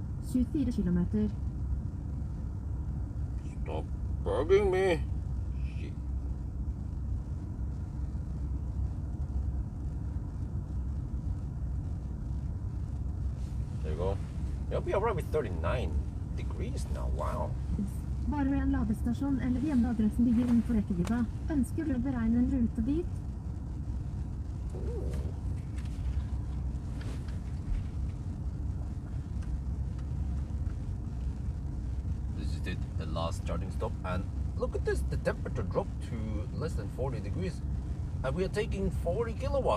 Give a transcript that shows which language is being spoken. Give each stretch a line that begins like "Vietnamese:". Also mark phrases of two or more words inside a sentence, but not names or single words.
English: 24 kilometer. Stop bugging me. Shit. There you go. Yep, we are right with 39 degrees now. Wow.
Norwegian: Bare ved en ladestasjon eller hjemmeadressen ligger innenfor rekkevidda. Ønsker du å beregne en rute dit?
English: This is the last charging stop, and look at this. The temperature dropped to less than 40 degrees, and we are taking 40 kilowatt.